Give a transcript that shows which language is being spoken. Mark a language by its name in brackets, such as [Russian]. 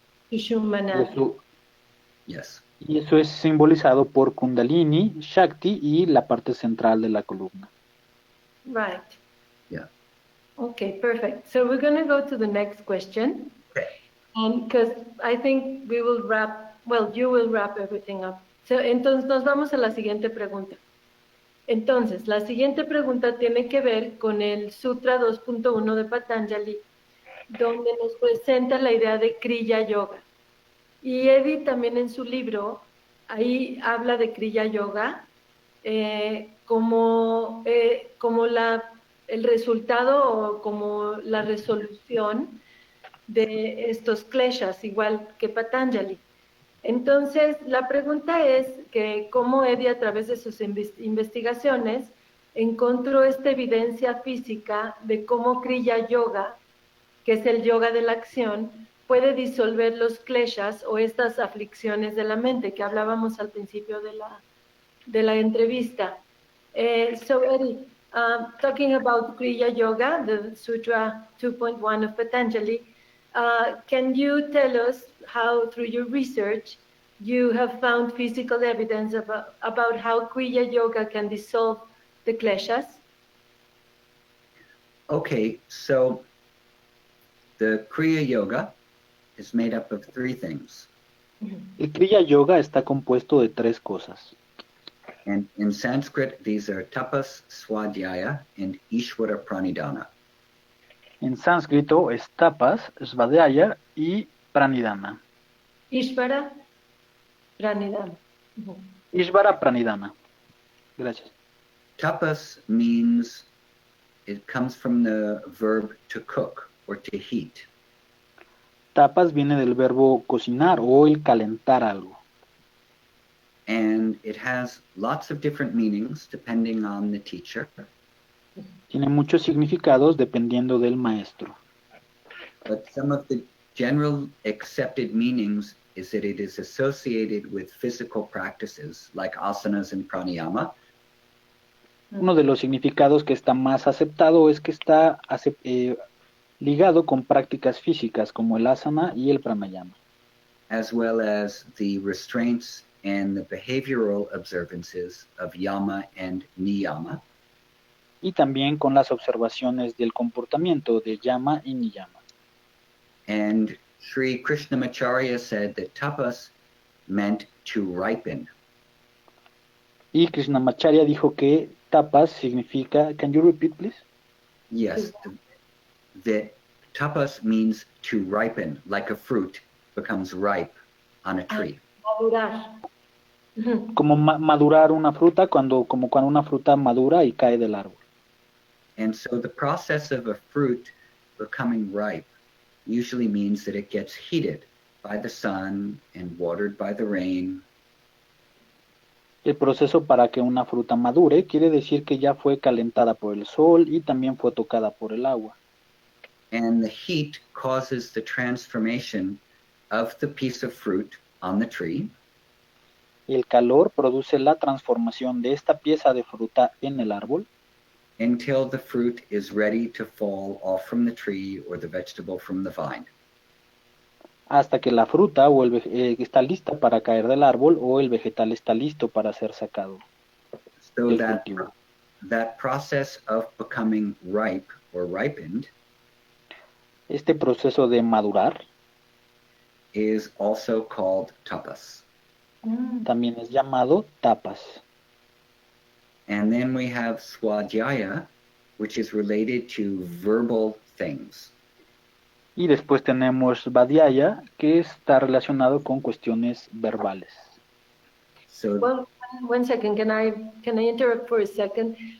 [Sanskrit] Sushumna. [English] Yes. [Spanish] Y eso es simbolizado por Kundalini, Shakti y la parte central de la columna. [English] Right. Yeah. Okay, perfect. So we're going to go to the next question. Okay. And because I think we will you will wrap everything up. [Spanish] So, entonces nos vamos a la siguiente pregunta. Entonces, la siguiente pregunta tiene que ver con el Sutra 2.1 de Patanjali, donde nos presenta la idea de Kriya Yoga. Y Eddie también en su libro, ahí habla de Kriya Yoga como el resultado o como la resolución de estos kleshas, igual que Patanjali. Entonces, la pregunta es que cómo Eddie, a través de sus investigaciones, encontró esta evidencia física de cómo Kriya Yoga, que es el yoga de la acción, puede disolver los kleshas o estas aflicciones de la mente que hablábamos al principio de la entrevista. [English] So, Eddie, talking about Kriya Yoga, the Sutra 2.1 of Patanjali, can you tell us how, through your research, you have found physical evidence about how Kriya Yoga can dissolve the kleshas? Okay, so the Kriya Yoga is made up of three things. [Spanish] El Kriya Yoga está compuesto de tres cosas. [English] And in Sanskrit, these are tapas, swadhyaya, and ishvara pranidhana. [Spanish] En sánscrito es tapas, svadhyaya y pranidhana. [Sanskrit] Ishvara Pranidhana. [Spanish] Ishvara pranidhana. Gracias. [English] Tapas means, it comes from the verb to cook or to heat. [Spanish] Tapas viene del verbo cocinar o el calentar algo. [English] And it has lots of different meanings depending on the teacher. [Spanish] Tiene muchos significados dependiendo del maestro. [English] But some of the general accepted meanings is that it is associated with physical practices like asanas and pranayama. [Spanish] Uno de los significados que está más aceptado es que está ligado con prácticas físicas como el asana y el pranayama, [English] as well as the restraints and the behavioral observances of yama and niyama. [Spanish] y también con las observaciones del comportamiento de yama y niyama. [English] And Sri Krishnamacharya said that tapas meant to ripen. [Spanish] Y Krishnamacharya dijo que tapas significa, [English] can you repeat please? Yes, that tapas means to ripen, like a fruit becomes ripe on a tree. [Spanish] Madurar. Como madurar una fruta, como cuando una fruta madura y cae del árbol. [English] And so the process of a fruit becoming ripe usually means that it gets heated by the sun and watered by the rain. [Spanish] El proceso para que una fruta madure quiere decir que ya fue calentada por el sol y también fue tocada por el agua. [English] And the heat causes the transformation of the piece of fruit on the tree. [Spanish] El calor produce la transformación de esta pieza de fruta en el árbol [English] Until the fruit is ready to fall off from the tree or the vegetable from the vine. [Spanish] hasta que la fruta está lista para caer del árbol o el vegetal está listo para ser sacado [English] So [Spanish] del [English] that, [Spanish] cultivo. [English] that process of becoming ripe or ripened [Spanish] Este proceso de madurar [English] is also called tapas. [Spanish] también es llamado tapas. [English] And then we have swadhyaya, which is related to verbal things. [Spanish] Y después tenemos Svadhyaya, que está relacionado con cuestiones verbales. [English] So One second, can I interrupt for a second?